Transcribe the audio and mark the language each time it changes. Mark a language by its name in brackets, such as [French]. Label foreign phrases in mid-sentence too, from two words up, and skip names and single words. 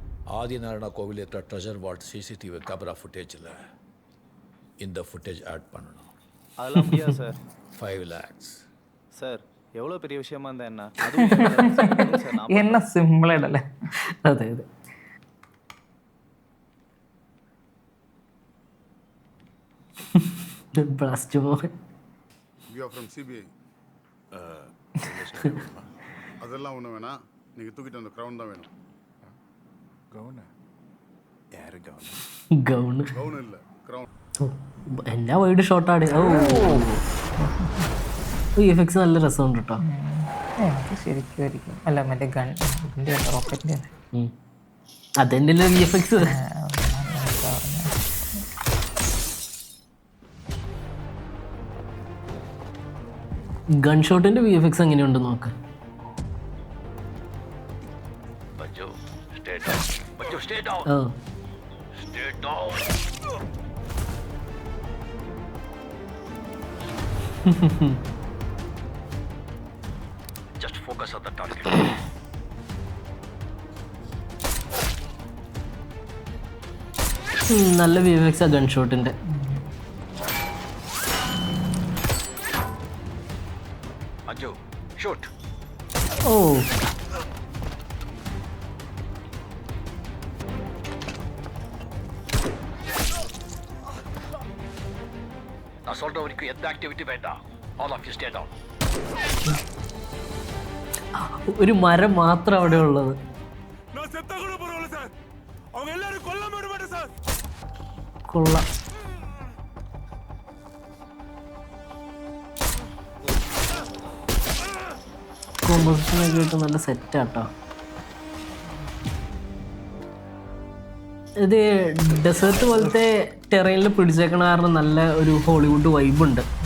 [Tamil] ஆதிநாராயண கோவில் இருக்கிற [English] treasure vault CCTV camera footage [Tamil] இந்த [English] footage add [Tamil] பண்ணணும். அதெல்லாம் முடியாது சார். [English] 5 lakhs. [Tamil] சார் எவ்வளோ பெரிய விஷயமா இருந்தா என்ன? அதுவும் சார் நான் [Malayalam] என்ன സിമ്പിളായിട്ടല്ലേ? അതെ അതെ. ബ്ലാസ്റ്റ് മോഹൻ. [English] you are from CBI. [Tamil] அதெல்லாம் ஒன்றும் வேணாம், நீங்கள் தூக்கிட்டு அந்த க்ரௌன் தான் வேணும். [Malayalam] ഗൗണ് ആര് ഗൗണ്? ഗൗണ്. [Tamil] க்ரௌன் இல்லை, க்ரௌன். [Malayalam] എന്നാ [English] wide shot. [Malayalam] ഓ എഫക്ട്സ് നല്ല രസമുണ്ട് കേട്ടോ. എനിക്ക് ശരിക്കും ആയിരിക്കും. അല്ല മറ്റേ ഗൺ ഇതിൻ്റെ റോക്കറ്റിൻ്റെ അതെന്നെ വി എഫ് എക്സ്. [English] gun shot [Malayalam] വി എഫ് എക്സ് എങ്ങനെയുണ്ട് നോക്ക്. ഓ [English] Just focus on the target. [Malayalam] നല്ല വി എഫ് എക്സ് ആ [English] gun shot. Anju, shoot. ഓ [Tamil] நான் சொல்றவருக்கு எந்த ஆக்டிவிட்டி வேண்டாம். [English] All of you stay down. [Malayalam] ഒരു മരം മാത്രം അവിടെ ഉള്ളത്. [Tamil] நான் செத்தா கூட பரவாயில்ல சார், அவங்க எல்லாரும் கொல்லாம விட மாட்டேன் சார். [Malayalam] കൊള്ളാം. കോമ്പോസിഷനൊക്കെ ആയിട്ട് നല്ല സെറ്റാട്ടോ. ഇത് ഡെസേർട്ട് പോലത്തെ ടെറൈനിൽ പിടിച്ചേക്കണ കാരണം നല്ല ഒരു ഹോളിവുഡ് വൈബുണ്ട്.